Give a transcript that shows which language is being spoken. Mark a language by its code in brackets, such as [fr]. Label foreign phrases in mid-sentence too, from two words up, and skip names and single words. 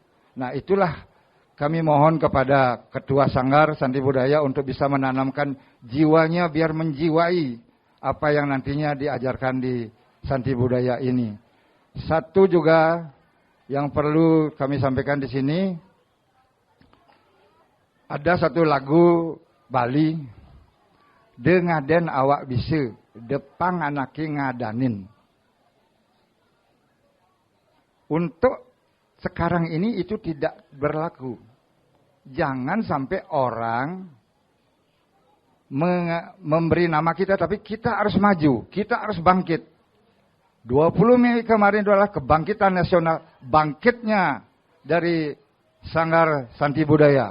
[id] Nah, itulah kami mohon kepada Ketua Sanggar Santi Budaya untuk bisa menanamkan jiwanya biar menjiwai apa yang nantinya diajarkan di Santi Budaya ini. Satu juga yang perlu kami sampaikan di sini, ada satu lagu Bali, [ban] dengaden awak bisa, depang anaki ngadanin. [id] Untuk sekarang ini itu tidak berlaku. Jangan sampai orang memberi nama kita, tapi kita harus maju, kita harus bangkit. 20 Mei kemarin adalah kebangkitan nasional, bangkitnya dari Sanggar Santi Budaya.